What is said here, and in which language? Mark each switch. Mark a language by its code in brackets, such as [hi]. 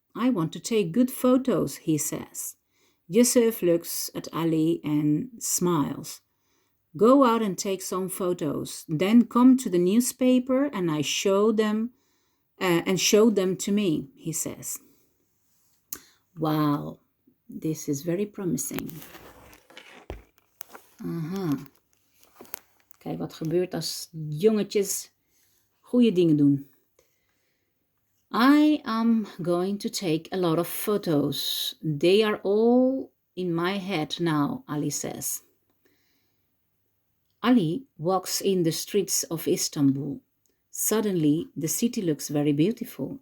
[en] I want to take good photos, he says. Yusuf looks at Ali and smiles. Go out and take some photos. Then come to the newspaper and show them to me, he says. Wow, this is very promising. Aha. [nl] Kijk wat gebeurt als jongetjes goede dingen doen. [en] I am going to take a lot of photos. They are all in my head now, Ali says. Ali walks in the streets of Istanbul. Suddenly, the city looks very beautiful.